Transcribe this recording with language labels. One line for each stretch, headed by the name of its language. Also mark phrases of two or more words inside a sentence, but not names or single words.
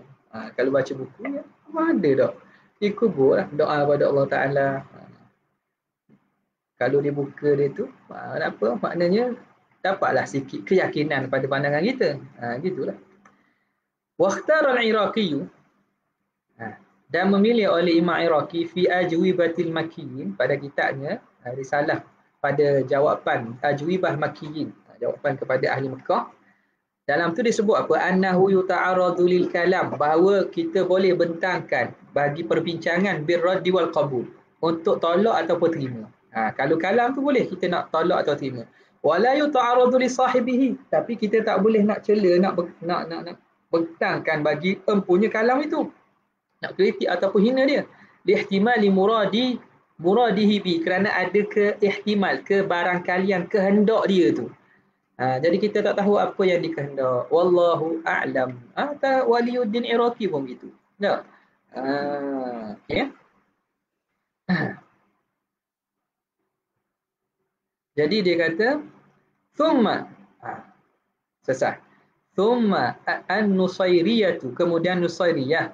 Malay: Kalau baca buku ya, ada tak? Dia kubur lah, doa kepada Allah Ta'ala. Kalau dia buka dia tu, apa maknanya dapatlah sikit keyakinan pada pandangan kita. Gitulah.
Arabic: وقال العراقي,
Malay: dan memilih oleh Imam Iraqi
Arabic: في أجوبة المكيين,
Malay: pada kitabnya risalah pada jawapan
Arabic: أجوبة مكيين,
Malay: jawapan kepada ahli Mekah. Dalam tu disebut apa?
Arabic: أنه يتعرض للكلام,
Malay: bahawa kita boleh bentangkan bagi perbincangan
Arabic: بالرد والقبول,
Malay: untuk tolak ataupun terima. Kalau kalam tu boleh kita nak tolak atau terima.
Arabic: ولا يتعرض لصاحبه,
Malay: tapi kita tak boleh nak cela, nak bentangkan bagi empunya kalam itu, nak kritik ataupun hina dia.
Arabic: لاحتمال مراده ب,
Malay: kerana ada ihtimal, kebarangkalian, kehendak dia tu. Jadi kita tak tahu apa yang dikehendak.
Arabic: والله أعلم.
Malay: Waliyuddin Iraqi pun begitu. Tak? Okay. Jadi dia kata thumma, selesai.
Arabic: ثم النصيرية,
Malay: kemudian Nusairiyah.